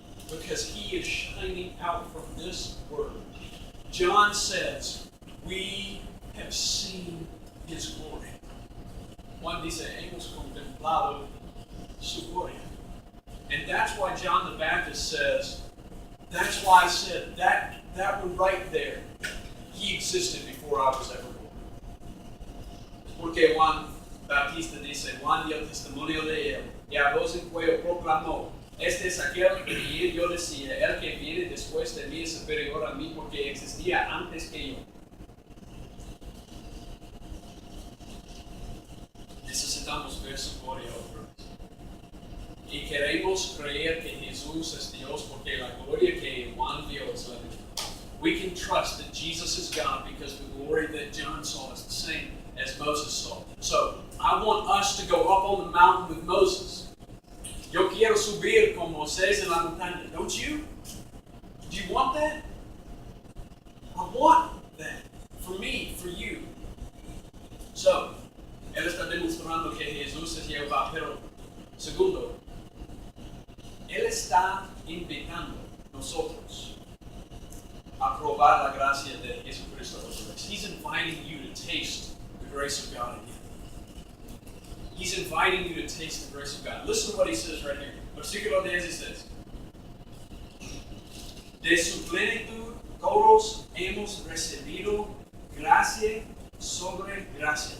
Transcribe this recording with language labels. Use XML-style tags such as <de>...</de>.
<en>Because he is shining out from this word. John says, we have seen his glory.</en> <es>Juan dice, hemos contemplado su gloria.</es> <en>And that's why John the Baptist says, that's why I said, that one right there, he existed before I was ever born.</en> <es>Porque Juan Bautista dice, Juan dio testimonio de él, y a voz en cuello proclamó, este es aquel que yo decía, el que viene después de mí es superior a mí porque existía antes que yo. Necesitamos ver su gloria otra vez. Y queremos creer que Jesús es Dios porque la gloria que Juan vio es la misma.</es> <en>We can trust that Jesus is God because the glory that John saw is the same as Moses saw. So, I want us to go up on the mountain with Moses.</en> <es>Yo quiero subir con Moisés en la montaña.</es> <en>Don't you? Do you want that? I want that. For me, for you.</en> <es>So, él está demostrando que Jesús es Jehová, pero segundo, él está invitando a nosotros a probar la gracia de Jesucristo.</es> <en>He's inviting you to taste the grace of God again. He's inviting you to taste the grace of God. Listen to what he says right here.</en> <es>Versículo 10 says, de su plenitud todos hemos recibido gracia sobre gracia.</es>